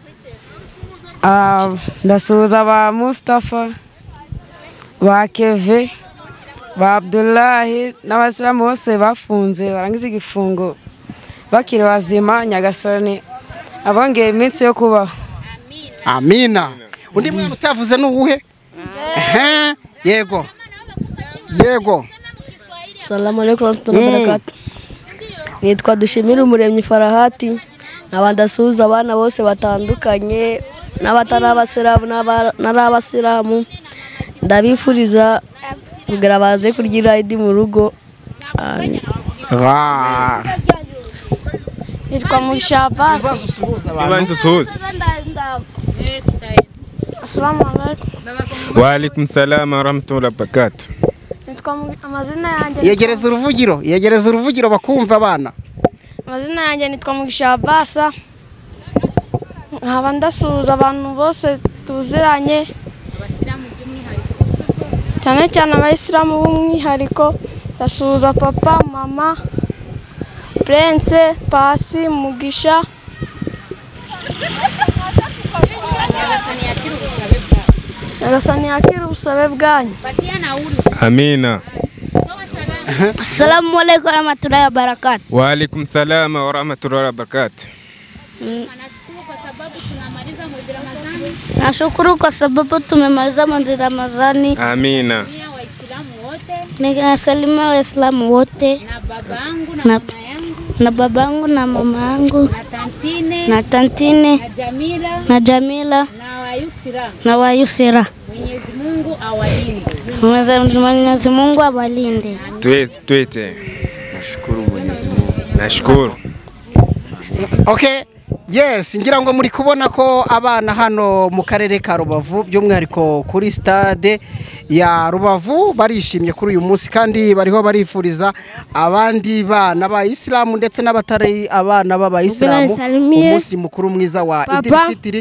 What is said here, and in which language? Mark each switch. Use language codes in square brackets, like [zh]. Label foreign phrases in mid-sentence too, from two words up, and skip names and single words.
[rw] Ndasuhuza ba Mustafa, ba Keve, ba Abdullahi n'abasilamu bose bafunze barangije igifungo bakiri bazima. Nyagasani abongeye iminsi yo kubaho. Amina. Undi mwana utavuze n'uwuhe? Yego. [ar] السلام عليكم ورحمة الله وبركاته. [rw] Nitwa Dushimira Umuremyi Farahati. Ndasuhuza abana bose batandukanye n'abatari abasilamu n'abasilamu. Ndabifuriza kugira baze kurya Eid mu rugo. Nitwa Mugisha Abbas. [ar] السلام عليكم. وعليكم السلام ورحمة الله وبركاته. [rw] Amazina yanjye yegereza uruvugiro bakumva abana. Amazina yanjye nitwa Mugisha Abbas. Nkaba ndasuhuza abantu bose tuziranye cyane cyane abayisilamu b'umwihariko. Ndasuhuza papa, mama, Prince, Pasi, Mugisha. nyagasani yakira ubusabe bwanyu. amina. [ar] السلام عليكم ورحمة الله وبركاته. وعليكم السلام ورحمة الله وبركاته. [sw] Nashukuru kwa sababu tumemaliza mwezi Ramadhani. Amina. Ninasalimia Waislamu wote na babangu na mama yangu na tantine na Jamila na Wayusira. Mwenyezi Mungu awalinde. Tuete. Nashukuru Mwenyezi Mungu. Nashukuru. [rw] Okay. Yes, ngira ngo muri kubona ko abana hano mu karere ka Rubavu by'umwihariko kuri stade ya Rubavu barishimye kuri uyu munsi kandi bariho barifuriza abandi bana ba Islamu ndetse n'abatari abana b'aba Islamu umunsi mukuru mwiza wa Idil Fitri.